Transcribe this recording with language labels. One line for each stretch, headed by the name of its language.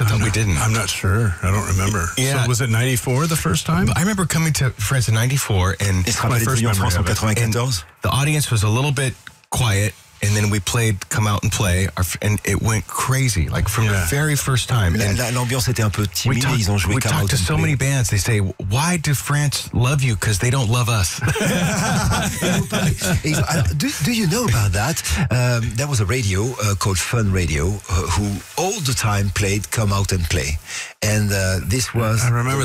English: I thought we didn't. I'm not sure. I don't remember. Yeah. So was it 94 the first time? I remember coming to France in 94, and my first memory of it. The audience was a little bit quiet. And then we played Come Out and Play, and it went crazy, like from the very first time.
French: L'ambiance était un peu timide, ils ont joué Come Out and Play.
English: We talked to so many bands, they say, why do France love you? Because they don't love us. Do you know about that? There was a radio called Fun Radio who all the time played Come Out and Play. And this was I remember